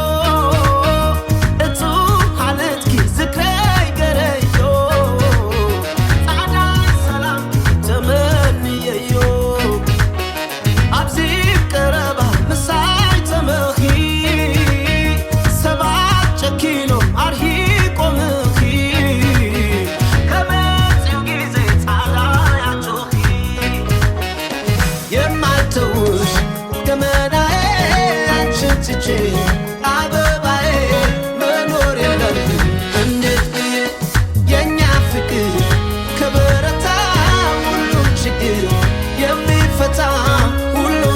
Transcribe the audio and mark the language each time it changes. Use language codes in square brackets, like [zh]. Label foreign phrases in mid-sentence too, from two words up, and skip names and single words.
[ti] እቱ ሓለትኪ ዝክረይ ገረዮ ጻዕዳ ሰላም ተመንየዮ ኣብዚ ቀረባ ምሳይ ተመኺ ሰባት ጨኪኖም ኣርሂቆምኺ ከመፅኡ ጊዜ ጻዕዳ ያጮኺ [am] የማልተውሽ ገመናዬ አንቺን ትቼ አበባዬ መኖር የለም እንዴት ብዬ የእኛ ፍቅር ከበረታ ሁሉም ችግር የሚፈታ ሁሉም